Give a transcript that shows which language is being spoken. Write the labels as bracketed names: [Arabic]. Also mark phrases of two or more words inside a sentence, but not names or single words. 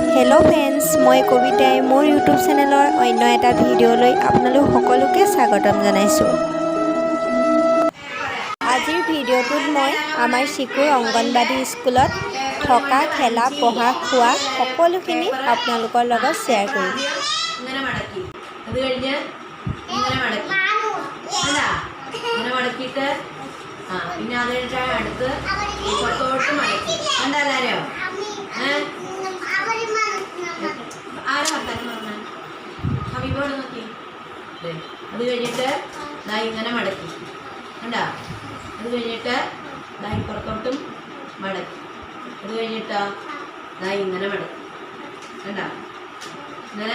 [English] Hello friends [Assamese] মই কবিতাই মোৰ ইউটিউব চেনেলৰ অন্য এটা ভিডিঅ'লৈ আপোনালোক সকলোকে স্বাগতম জনাইছো। আজিৰ ভিডিঅ'টোত মই আমাৰ চিকুৰ অংগনবাড়ী স্কুলত থকা খেলা পঢ়া খোৱা সকলোখিনি আপোনালোকৰ লগত শ্বেয়াৰ কৰিম। [Malayalam] പിന്നെ അതിൻ്റെ അടുത്ത് പുറത്തോട്ട് മടക്കി എന്തായാലും ആരാ വർത്താനം പറഞ്ഞ ഹബീബോട് നോക്കി അത് കഴിഞ്ഞിട്ട് ദാ ഇങ്ങനെ മടക്കി കണ്ടാ അത് കഴിഞ്ഞിട്ട് ദാ പുറത്തോട്ടും മടക്കി അത് കഴിഞ്ഞിട്ടോ ദാ ഇങ്ങനെ മടക്കി കണ്ടാ ഇങ്ങനെ